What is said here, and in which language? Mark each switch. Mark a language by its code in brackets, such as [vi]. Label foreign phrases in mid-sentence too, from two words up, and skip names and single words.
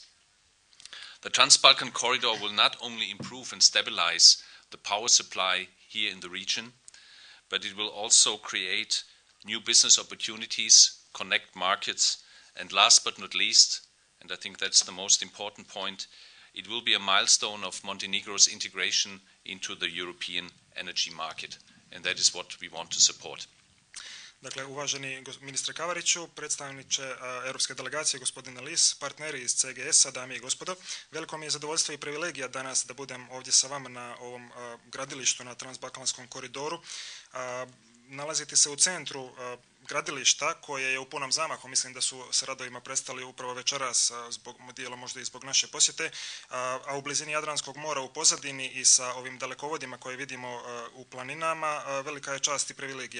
[en] The Trans-Balkan corridor will not only improve and stabilize the power supply here in the region, but it will also create new business opportunities, connect markets, and last but not least, and I think that's the most important point, it will be a milestone of Montenegro's integration into the European energy market, and that is what we want to support. [sr] Dakle, uvaženi ministre Kavariću, predstavniče Europske delegacije, gospodine Lis, partneri iz CGS-a, dame i gospodo, veliko mi je zadovoljstvo i privilegija danas da budem ovdje sa vama na ovom gradilištu na Transbalkanskom koridoru. Nalazite se u centru gradilišta koje je u punom zamahu, mislim da su sa radovima prestali upravo večeras, dijelom možda i zbog naše posjete, a u blizini Jadranskog mora u pozadini i sa ovim dalekovodima koje vidimo u planinama, velika je čast i privilegija.